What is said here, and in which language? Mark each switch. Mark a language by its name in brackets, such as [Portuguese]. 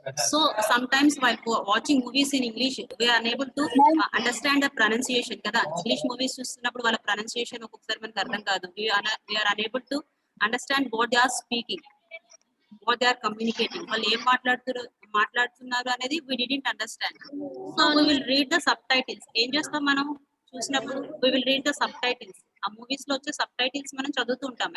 [English] So sometimes while watching movies in English, we are unable to understand the pronunciation kada. English movies [Telugu] చూస్తున్నప్పుడు వాళ్ళ pronunciation ఒక్కొక్కసారి మనకు అర్థం కాదు. [English] We are unable to understand what they are speaking. what they are communicating. [Telugu] వాళ్ళు ఏం మాట్లాడుతున్నారు అనేది [English] we didn't understand. So we will read the subtitles. [Telugu] ఏం చేస్తాం మనం చూసినప్పుడు [English] we will read the subtitles. [Telugu] ఆ మూవీస్ లో వచ్చే subtitles మనం చదువుతూ ఉంటాం.